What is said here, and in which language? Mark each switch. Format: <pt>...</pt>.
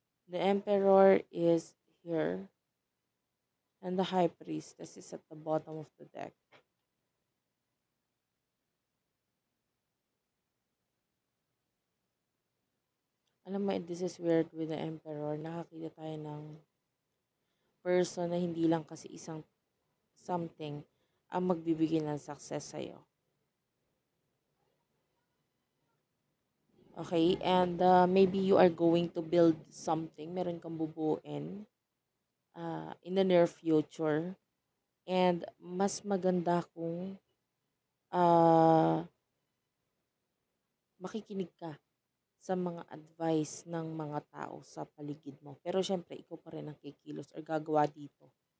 <en>The Emperor is here and the High Priestess is at the bottom of the deck.</en> <tl>Alam mo,</tl> <en>this is weird with the Emperor.</en> <tl>Nakakita tayo ng person na hindi lang kasi isang something ang magbibigay ng success sa'yo.</tl> <en>Okay? And maybe you are going to build something.</en> <tl>Meron kang bubuin</tl> <en>in the near future.</en> <tl>And mas maganda kung uh, makikinig ka sa mga advice ng mga tao sa paligid mo. Pero syempre, ikaw pa rin ang kikilos or gagawa dito.</tl>